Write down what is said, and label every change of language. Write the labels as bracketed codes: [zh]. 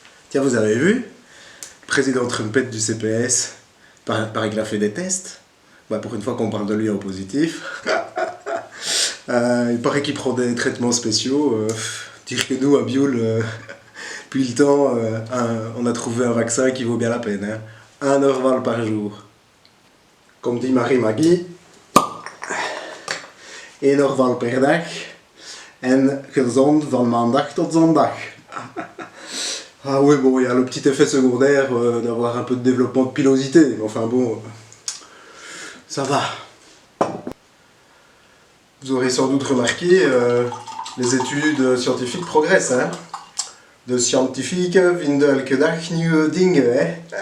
[fr] Tiens, vous avez vu? Le président Trumpette du CPS, paraît qu'il a fait des tests. Pour une fois qu'on parle de lui en positif. Il paraît qu'il prend des traitements spéciaux. Dire que nous, à Bioul, depuis le temps, on a trouvé un vaccin qui vaut bien la peine, hein. 1 Orval par jour. Comme dit [nl] Marie-Maggie, 1 Orval per dag en gezond van maandag tot zondag. [fr] Ah oui, bon, il y a le petit effet secondaire d'avoir un peu de développement de pilosité, mais enfin bon, ça va. Vous aurez sans doute remarqué, les études scientifiques progressent, hein. [nl] De scientifiques vinden elke dag nieuwe dingen, hein.